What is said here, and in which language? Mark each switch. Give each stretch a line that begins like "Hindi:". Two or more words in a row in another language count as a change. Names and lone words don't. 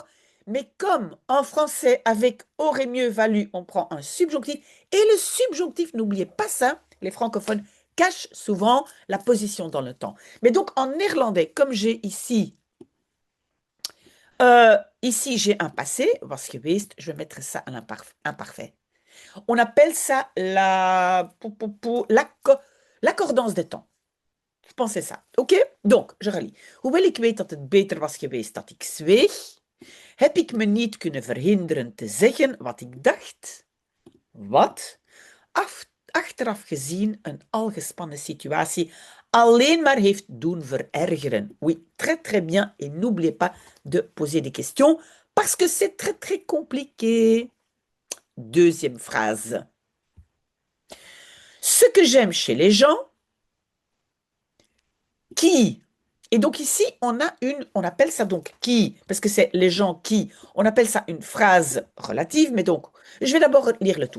French: Mais comme en français, avec aurait mieux valu, on prend un subjonctif. Et le subjonctif, n'oubliez pas ça, les francophones cachent souvent la position dans le temps. Mais donc en néerlandais, comme j'ai ici, ici j'ai un passé,
Dutch: was geweest,
French: je vais mettre ça à l'imparfait. On appelle ça l'accordance des temps. Pensez ça. OK? Donc, je relis.
Dutch: Hoewel ik weet dat het beter was geweest dat ik zweeg, heb ik me niet kunnen verhinderen te zeggen wat ik dacht. Wat? Achteraf gezien een al gespannen situatie alleen maar heeft doen verergeren.
French: Oui, très très bien. Et n'oubliez pas de poser des questions parce que c'est très très compliqué. Deuxième phrase. Ce que j'aime chez les gens qui. Et donc ici, on appelle ça donc qui, parce que c'est les gens qui, on appelle ça une phrase relative, mais donc, je vais d'abord lire le tout.